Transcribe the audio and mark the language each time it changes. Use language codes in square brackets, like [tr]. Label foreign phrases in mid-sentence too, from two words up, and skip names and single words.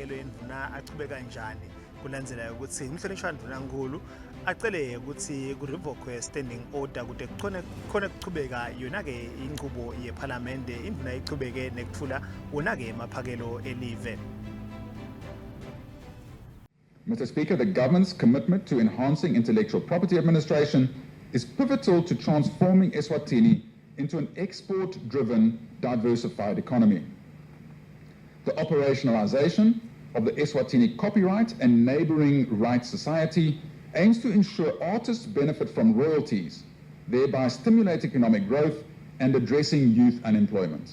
[ss] emaphakelo enduna achubeka kanjani kulandzela ukuthi umhlonishwa ndunankulu acele ukuthi ku- [en] revoke standing order [ss] kude khona kuchubeka yona-ke inqubo yephalamende induna ichubeke nekutfula wona-ke emaphakelo elive. [en] Mr. Speaker, the government's commitment to enhancing intellectual property administration is pivotal to transforming Eswatini into an export-driven, diversified economy. The operationalization of the Eswatini Copyright and Neighboring Rights Society aims to ensure artists benefit from royalties, thereby stimulate economic growth and addressing youth unemployment.